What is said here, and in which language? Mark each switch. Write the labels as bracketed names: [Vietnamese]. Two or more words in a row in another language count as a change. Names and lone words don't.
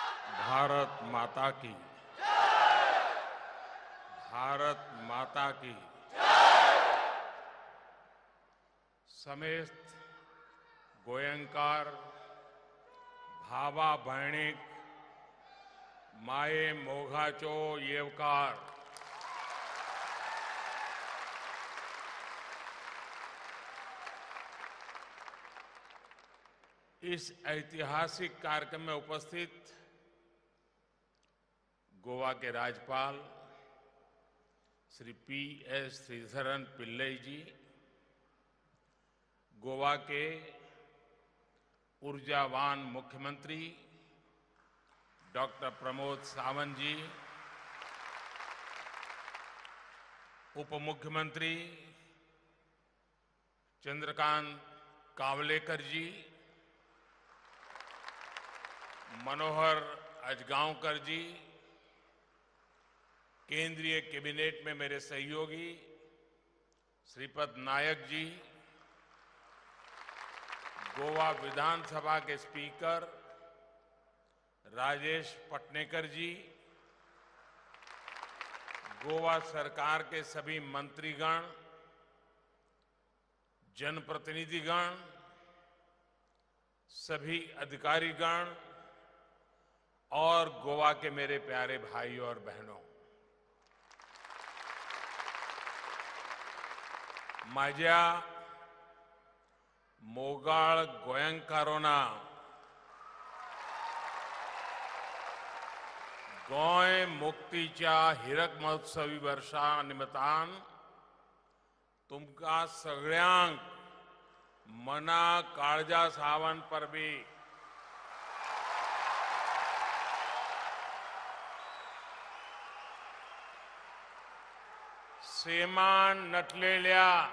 [Hindi] भारत माता की भारत माता की [Konkani] समेत गोयंकार भावा भैणिक माये मोघाचो येवकार [Hindi] इस ऐतिहासिक कार्यक्रम में उपस्थित गोवा के राज्यपाल श्री P.S. श्रीधरन पिल्लई जी, गोवा के ऊर्जावान मुख्यमंत्री डॉक्टर प्रमोद सावंत जी, उप मुख्यमंत्री चंद्रकांत कावलेकर जी, मनोहर अजगांवकर जी, केंद्रीय कैबिनेट में मेरे सहयोगी श्रीपद नायक जी, गोवा विधानसभा के स्पीकर राजेश पटनेकर जी, गोवा सरकार के सभी मंत्रीगण, जनप्रतिनिधिगण, सभी अधिकारीगण और गोवा के मेरे प्यारे भाइयों और बहनों, माझ्या [Konkani] मोगाळ गोंयकारोना गोंय मुक्तीच्या हिरक महोत्सवी वर्षा निमतान तुमकां सगळ्यांक मना काळजा सावन परबी सेमान नटलेल्या